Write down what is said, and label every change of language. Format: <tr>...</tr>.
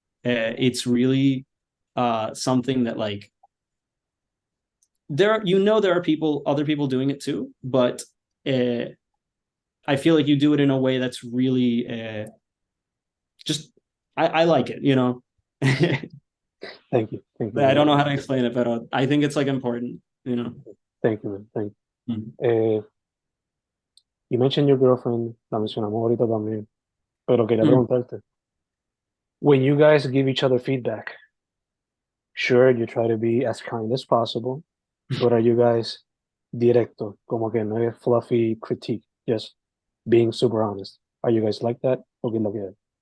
<en>It's really something that like there are people, other people doing it too, but uh, I feel like you do it in a way that's really just I like it, you know. Thank you. Thank you, I don't know how to explain it, but I think it's like important, you know. Thank you, man. Thank you. Mm. You mentioned your girlfriend,</en> <es>la mencionamos ahorita también, pero quería Mm. preguntarte,</es> <en>when you guys give each other feedback, sure, you try to be as kind as possible, but are you guys</en> <es>directo, como que no es</es> <en>fluffy critique, just being super honest? Are you guys like that? Okay, look at it.</en>